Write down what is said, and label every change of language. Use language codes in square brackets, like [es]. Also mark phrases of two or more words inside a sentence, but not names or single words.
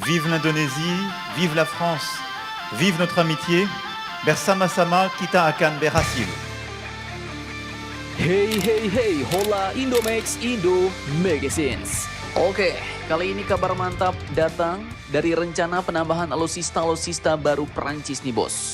[fr] Vive l'Indonésie, vive la France, vive notre amitié. [id] Bersama-sama kita akan berhasil. Hey hey hey, hola Indomax Indo Magazines. Oke, kali ini kabar mantap datang dari rencana penambahan alutsista baru Prancis nih bos.